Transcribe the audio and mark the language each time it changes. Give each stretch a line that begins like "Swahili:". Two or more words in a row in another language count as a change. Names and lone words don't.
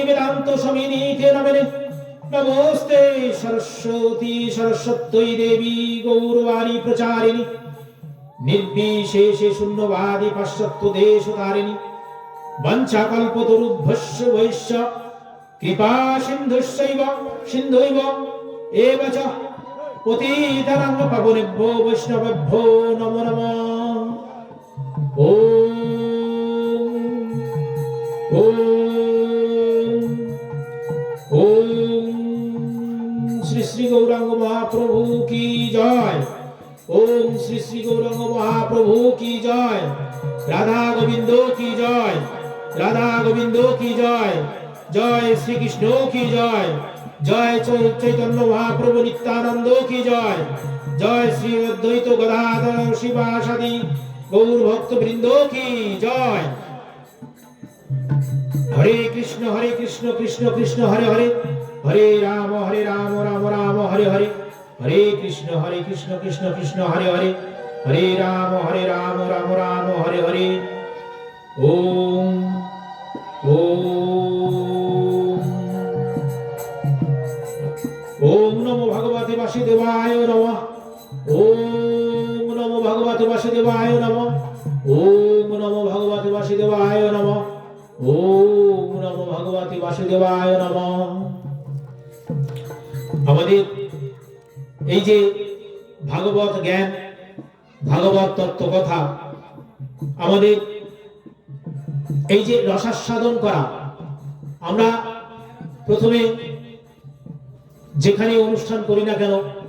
Sanskrit: বেদান্ত স্বামিনীতে নমনে নমস্তে সরস্বতী সরস্বত্যৈ দেবী গৌরবাণী প্রচারিণী নির্বিশেষে শূন্যবাদী পাশ্চাত্য দেশ তারিণী বঞ্চাকল্পতরুভ্যস্য বৈশ্য কৃপা সিন্ধুৈব এব চ পতিতানাং পাবনেভ্যো বৈষ্ণবেভ্যো নমো নমঃ।
Bangla: ওম শ্রী শ্রী গৌরাঙ্গ মহাপ্রভু কি জয়। ওম শ্রী শ্রী গৌরাঙ্গ মহাপ্রভু কি জয়। রাধা গোবিন্দ কি জয়। রাধা গোবিন্দ কি জয়। জয় শ্রীকৃষ্ণ কি জয়। জয় চৈতন্য মহাপ্রভু নিত্যানন্দ কি জয়। জয় শ্রী অদ্বৈত গদাধর শিবাসাদি গৌর ভক্ত বৃন্দ কি জয়।
Sanskrit: হরে কৃষ্ণ কৃষ্ণ কৃষ্ণ হরে হরে হরে রাম রাম রাম হরে হরে হরে কৃষ্ণ কৃষ্ণ কৃষ্ণ হরে হরে হরে রাম রাম রাম হরে হরে। ওম ওম ওম নমো ভগবতে বাসুদেবায় নমঃ। ওম নমো ভগবতে বাসুদেবায় নমঃ। ওম নমো ভগবতে বাসুদেবায় নমঃ। ওম নমো ভগবতে বাসুদেবায় নমঃ।
Bangla: আমাদের এই যে ভাগবত জ্ঞান, ভাগবত তত্ত্ব কথা, আমাদের এই যে রসাস্বাদন করা, আমরা প্রথমে যেখানে অনুষ্ঠান করি না কেন,